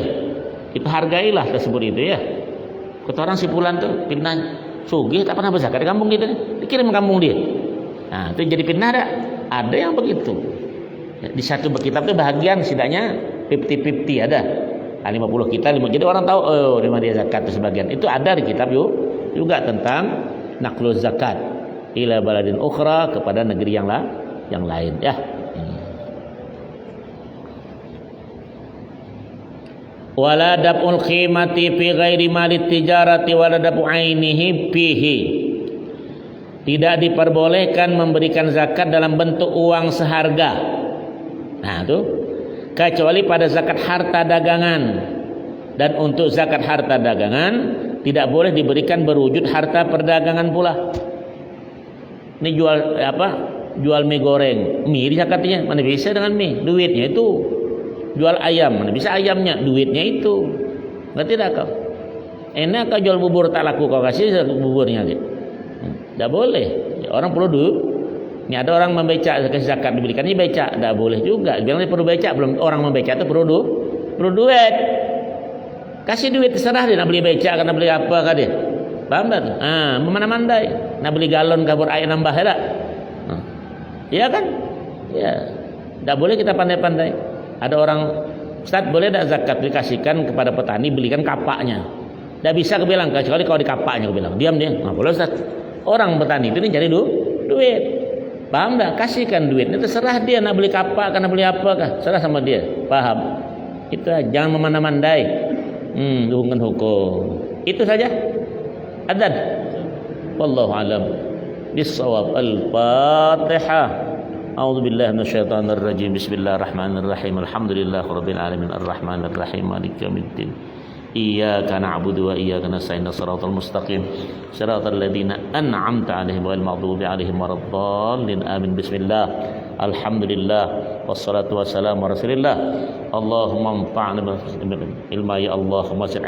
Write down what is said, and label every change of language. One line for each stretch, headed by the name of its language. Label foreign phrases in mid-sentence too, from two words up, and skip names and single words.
Malay: Kita hargailah tersebut itu ya. Kata orang si Fulan tuh fitnah sugih tak pernah berzakat di kampung kita, dikirim ke kampung dia. Nah, itu jadi fitnah ada. Ada yang begitu. Di satu kitab itu bahagian setidaknya 50-50 ada. 50 kita 5. Jadi orang tahu terima dia zakat itu sebagian. Itu ada di kitab juga tentang
Arabic: نقل الزكاة إلى بلد أخرى
Malay: kepada negeri yang lain ya.
Arabic: ولا دفع القيمة في غير مال التجارة ولا دفع عينه فيه.
Malay: Tidak diperbolehkan memberikan zakat dalam bentuk uang seharga. Nah, itu kecuali pada zakat harta dagangan. Dan untuk zakat harta dagangan tidak boleh diberikan berwujud harta perdagangan pula. Ini jual mie goreng, mie zakatnya mana bisa dengan mie, duitnya itu. Jual ayam, mana bisa ayamnya, duitnya itu. Ngerti tak kau? Enak kau jual bubur tak laku kau kasih buburnya gitu. Tidak boleh. Orang perlu duit. Ini ada orang membeca kasih zakat diberikan, ini beca, tidak boleh juga. Bilang dia perlu beca, belum orang membeca itu perlu duit. Kasih duit terserah dia nak beli beca, nak beli apa kah dia. Paham tak? Memana-mandai. Nak beli galon kabur air nambah ya tak? Iya kan? Ya. Tidak boleh kita pandai-pandai. Ada orang, Ustaz boleh tak zakat dikasihkan kepada petani belikan kapaknya? Tidak bisa aku bilang, kecuali kalau di kapaknya aku bilang. Diam dia. Boleh Ustaz. Orang petani itu cari duit. Paham tak? Kasihkan duit. Itu terserah dia nak beli kapak, nak beli apa kah? Serah sama dia. Paham? Itu aja. Jangan memandai-mandai. Hubungan hukum. Itu saja. Adzan.
Arabic: والله أعلم. بالصواب. Al-Fatihah. أعوذ بالله من الشيطان الرجيم بسم الله الرحمن الرحيم الحمد لله رب العالمين الرحمن الرحيم مالك يوم الدين إياك نعبد وإياك نستعين الصراط المستقيم صراط الذين أنعمت عليهم غير المغضوب عليهم ولا الضالين آمين بسم الله الحمد لله والصلاة والسلام على رسول الله اللهم انفعنا بالعلم يا اللهم